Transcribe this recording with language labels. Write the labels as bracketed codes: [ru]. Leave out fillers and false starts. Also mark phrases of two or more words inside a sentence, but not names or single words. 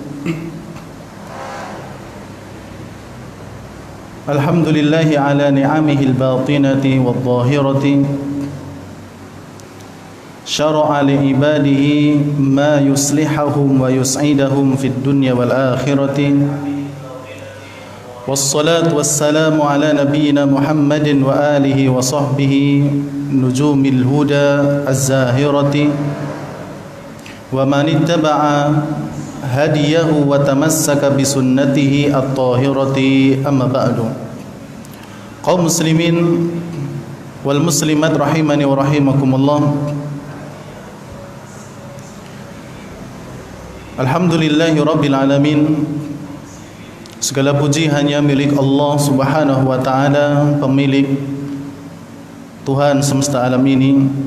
[ar] الحمد لله على نعمه الباطنة والظاهرة. شرع لعباده ما يصلحهم ويسعدهم في الدنيا والآخرة. والصلاة والسلام على نبينا محمد وعلى آله وصحبه نجوم الهدى الزاهرة. ومن اتبع هداه وتمسك بسنته الطاهرة، أما بعد. Kaum المسلمين والمسلمات رحمني ورحمكم الله. الحمد لله رب العالمين. [id] Segala puji hanya milik Allah [ar] سبحانه وتعالى, [id] pemilik Tuhan semesta alam ini,